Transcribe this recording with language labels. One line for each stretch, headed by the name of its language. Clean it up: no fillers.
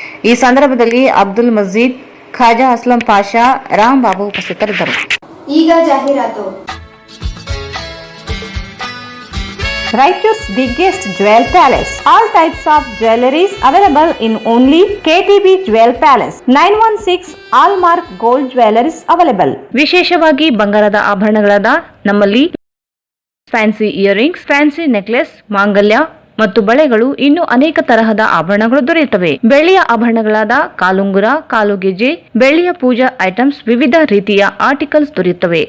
Kannada: ಈ ಸಂದರ್ಭದಲ್ಲಿ ಅಬ್ದುಲ್ ಮಜೀದ್, ಖಾಜಾ ಅಸ್ಲಂ ಪಾಷಾ, ರಾಮ್ ಬಾಬು ಉಪಸ್ಥಿತರಿದ್ದರು. ಈಗ ಜಾಹೀರಾತು.
English: Raichur's biggest jewel palace. All types of jewelries available in only KTB Jewel Palace. 916 Allmark Gold Jewelries available.
Kannada: ವಿಶೇಷವಾಗಿ ಬಂಗಾರದ ಆಭರಣಗಳಾದ ನಮ್ಮಲ್ಲಿ ಫ್ಯಾನ್ಸಿ ಇಯರಿಂಗ್ಸ್, ಫ್ಯಾನ್ಸಿ ನೆಕ್ಲೆಸ್, ಮಾಂಗಲ್ಯ ಮತ್ತು ಬಳೆಗಳು ಇನ್ನೂ ಅನೇಕ ತರಹದ ಆಭರಣಗಳು ದೊರೆಯುತ್ತವೆ. ಬೆಳ್ಳಿಯ ಆಭರಣಗಳಾದ ಕಾಲುಂಗುರ, ಕಾಲುಗೆಜೆ, ಬೆಳ್ಳಿಯ ಪೂಜಾ ಐಟಮ್ಸ್, ವಿವಿಧ ರೀತಿಯ ಆರ್ಟಿಕಲ್ಸ್ ದೊರೆಯುತ್ತವೆ.